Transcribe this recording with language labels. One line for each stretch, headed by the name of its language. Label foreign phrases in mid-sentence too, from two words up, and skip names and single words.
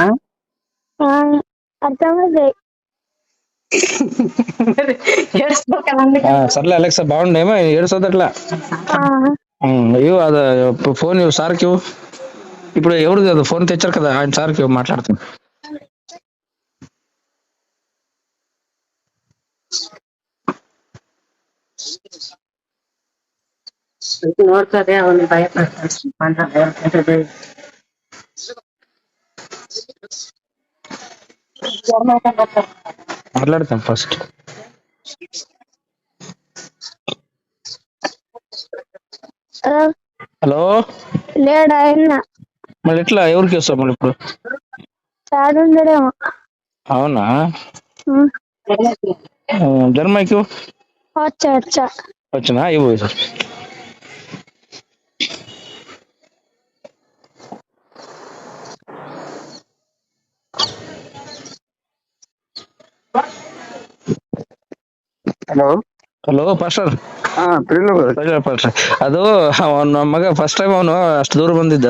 Telugu: అర్థమైంది. సర్లే అలెక్సా, బాగుండేమో ఏడుస్తుంది అట్లా. అయ్యో, అది ఫోన్ సార్కి ఇవ్వు. ఇప్పుడు ఎవరు కదా ఫోన్ తెచ్చారు కదా, ఆయన సార్కి మాట్లాడుతాను.
Kannada: ನೋಡ್ತದೆ ಅವನು ಭಯಪಡ್ತಾನೆ.
Telugu: మాట్లాడతాం ఫస్ట్. హలో, లేడా ఆయన? మళ్ళీ ఎట్లా ఎవరికి వస్తావు మళ్ళీ ఇప్పుడు? చాడుండడేమో. అవునా? జర్మాకి వచ్చా వచ్చినా ఇవ్వు సార్.
Kannada: ಹಲೋ ಹಲೋ ಪಾಸ್ಟರ್. ಪಾಸ್ಟರ್, ಅದು ಅವನ ಮಗ
English: first time
Kannada: ಅವನು ಅಷ್ಟು ದೂರ ಬಂದಿದ್ದ.